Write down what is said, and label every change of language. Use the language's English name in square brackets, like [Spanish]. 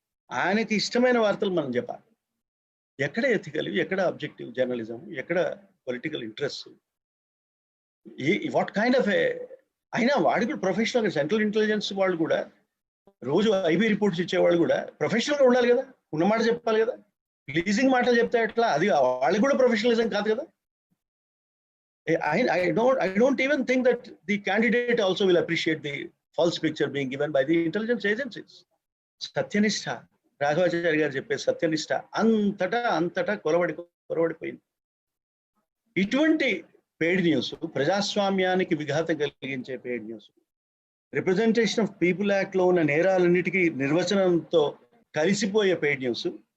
[Telugu] ఆయనకి ఇష్టమైన వార్తలు మనం చెప్పాలి. ఎక్కడ ఎథికల్, ఎక్కడ అబ్జెక్టివ్ జర్నలిజం, ఎక్కడ political interest, [English] what kind of [Telugu] అయినా వాడి కూడా ప్రొఫెషనల్గా, సెంట్రల్ ఇంటెలిజెన్స్ వాళ్ళు కూడా రోజు ఐబీ రిపోర్ట్స్ ఇచ్చేవాళ్ళు కూడా ప్రొఫెషనల్గా ఉండాలి కదా, ఉన్నమాట చెప్పాలి కదా. ప్లీజింగ్ మాటలు చెప్తే ఎట్లా? అది వాళ్ళకి కూడా ప్రొఫెషనలిజం కాదు కదా. [English] I don't even think that the candidate also will appreciate the false picture being given by the intelligence agencies. [Telugu] సత్యనిష్ట, Raghavachari గారు చెప్పే సత్యనిష్ట అంతటా కొరవడిపోయింది. ఇటువంటి పెయిడ్ న్యూస్, ప్రజాస్వామ్యానికి విఘాతం కలిగించే paid news, representation of people act లో ఉన్న నేరాలన్నిటికీ నిర్వచనంతో కలిసిపోయే పెయిడ్ న్యూస్,